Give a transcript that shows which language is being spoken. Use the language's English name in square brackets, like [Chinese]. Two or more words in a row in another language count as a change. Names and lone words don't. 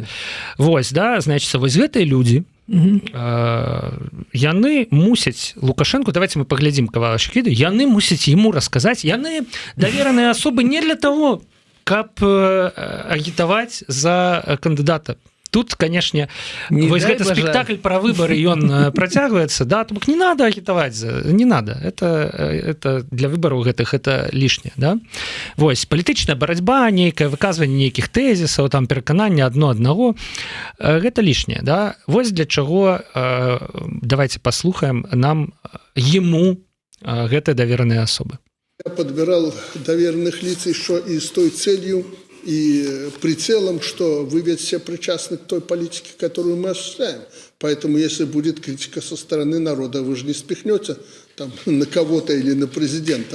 [Belarusian] Вось, да, значится, вось гэтыя людзі, яны мусяць Лукашенко, [Russian] давайте мы [Belarusian] паглядзім кавалачак відэа, яны мусяць яму расказаць, яны давераныя асобы не для того, каб агітаваць за кандыдата. [Russian] тут, конечно, [Belarusian] Не вось дай гэты бажа. [Russian] спектакль про выборы, [Belarusian] ён працягваецца, да, то бок [Russian] не надо агітаваць, не надо, это [Belarusian] для выбораў гэтых, [Russian] это лишнее, да. [Belarusian] Вось, палітычная барацьба, нейкае выказванне нейкіх тэзісаў, там, пераканання аднаго, гэта лишнее, да. Вось для чаго, [Russian] давайте послухаем [Belarusian] нам ему гэтыя [Russian] доверенные особы. Я подбирал доверенных лиц еще и с той целью, и прицелом, что вы ведь все причастны к той политике, которую мы осуществляем. Поэтому, если будет критика со стороны народа, вы же не спихнете там, на кого-то или на президента.